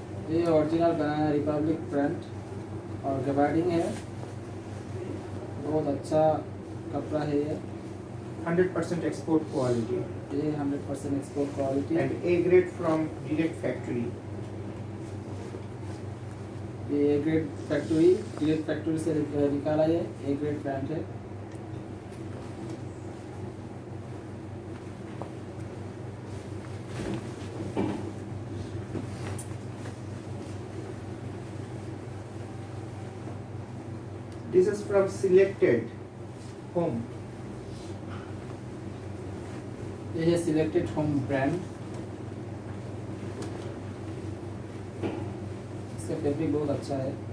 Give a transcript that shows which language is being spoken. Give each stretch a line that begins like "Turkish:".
Hindi: ये ओरिजिनल बनाना Republic print और gabardine है, बहुत अच्छा कपड़ा है ये।
English: 100% export quality
Hindi: ये 100% export quality.
English: and A grade from direct factory.
Hindi: ये A grade factory, direct factory से निकाला है, ए ग्रेड ब्रांड है।
English: This is from Selected Home.
Hindi: ये है सिलेक्टेड होम ब्रांड। इसका फैब्रिक बहुत अच्छा है।